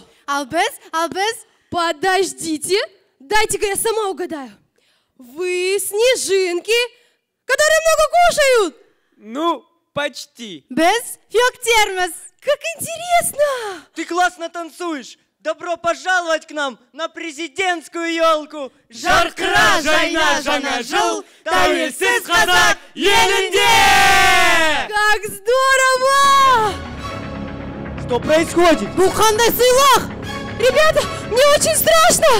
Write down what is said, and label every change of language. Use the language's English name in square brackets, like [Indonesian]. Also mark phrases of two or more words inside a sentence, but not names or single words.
[Russian] Албез, подождите, дайте-ка я сама угадаю. Вы снежинки, которые много кушают? Ну, почти. Без фиоктермос. Как интересно! Ты классно танцуешь. Добро пожаловать к нам на президентскую елку. [Kazakh] Жарқыра жайна жаңа жыл, тәуелсіз қазақ елінде! [Russian] Как здорово! Что происходит? [Kazakh] Бұл қандай сыйлық? [Russian] Ребята, мне очень страшно!